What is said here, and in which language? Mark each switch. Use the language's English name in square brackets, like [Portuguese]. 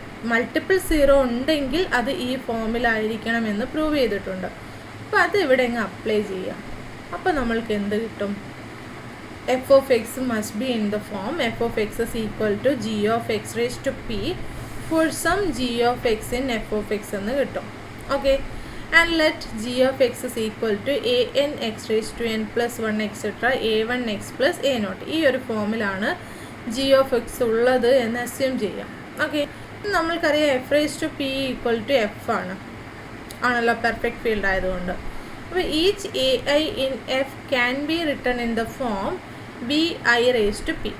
[Malayalam] Multiple zero ഉണ്ടെങ്കിൽ അത് ഈ ഫോമിലായിരിക്കണം എന്ന് പ്രൂവ് ചെയ്തിട്ടുണ്ട്. അപ്പോൾ അത് ഇവിടെ അങ്ങ് അപ്ലൈ ചെയ്യാം. അപ്പോൾ നമ്മൾക്ക് എന്ത് കിട്ടും? [English] f of x must be in the form f of x is equal to g of x raise to p for some g of x in f of x [Malayalam] എന്ന് കിട്ടും. [English] Okay, and let g of x is equal to an x raised to n plus 1 etc. a1 x plus a0. [Malayalam] ഈ ഒരു ഫോമിലാണ് g of x ഉള്ളത് എന്ന് assume ചെയ്യാം. Okay, നമ്മൾക്കറിയാം F raise to P equal to F ആണല്ലോ perfect field ആയതുകൊണ്ട്. [English] അപ്പോൾ each a i in f can be written in the form b i raise to p.